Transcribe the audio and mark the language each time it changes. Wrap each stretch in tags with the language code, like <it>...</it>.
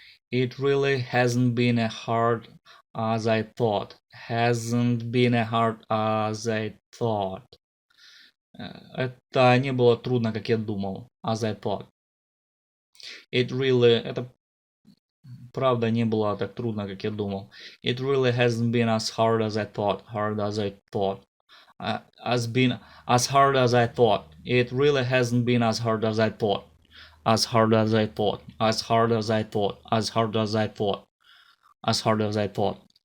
<en>It really hasn't been as hard as I thought. Hasn't been as hard as I thought.</en> <ru>Это не было трудно, как я думал.</ru> <en>As I thought.</en> <ru>Это правда не было так трудно, как я думал.</ru> <en>It really hasn't been as hard as I thought. Hard as I thought. Has been as hard as I thought. It really hasn't been as hard as I thought. As hard as I thought. As hard as I thought. As hard as I thought. As hard as I thought.</en>